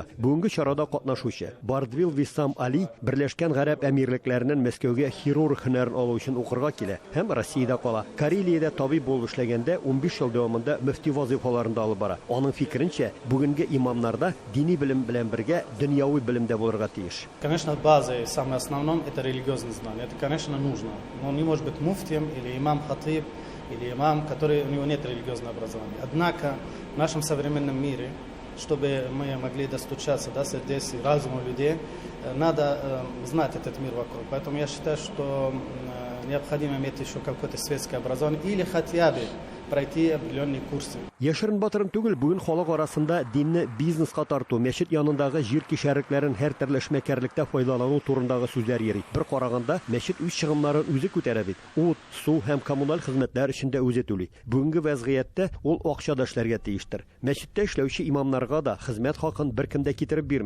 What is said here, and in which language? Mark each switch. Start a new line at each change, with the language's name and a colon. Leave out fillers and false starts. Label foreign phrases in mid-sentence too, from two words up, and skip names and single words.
Tatar: Бүгенге чарада катнашучы Бардвил Виссам Али Берләшкән Гарәп әмирлекләреннән Мәскәүгә хирург һөнәрен алу өчен укырга килә һәм Россиядә кала. Карелиядә табиб булып эшләгәндә 15 ел дәвамында мөфти вазифаларында алып бара. Аның фикеренчә, бүгенге имамнарда дини белем белән бергә дөньяви белем дә булырга тиеш.
Russian: Конечно, базой, самое основное, это религиозное знание. Это, конечно, нужно. Но он не может быть муфтием или имам-хатиб, или имам, который у него нет религиозного образования. Однако в нашем современном мире, чтобы мы могли достучаться до сердец и разума людей, надо знать этот мир вокруг. Поэтому я считаю, что необходимо иметь еще какое-то светское образование или хотя бы пройти определенные курсы.
Tatar: Яшерин батырын түгел, бүген халык арасында динне бизнеска тарту, мәчет янындагы җир кишәрекләрен һәр төрле эшмәкәрлектә файдалану турындагы сүзләр йөри. Бер караганда, мәчет үз чыгымнарын үзе күтәрә бит. Ут, су һәм коммуналь хезмәтләр өчен дә үзе түли. Бүгенге вазгыятьтә ул акча да эшләргә тиештер. Мәчеттә эшләүче имамнарга да хезмәт хакын беркем дә китереп бирми.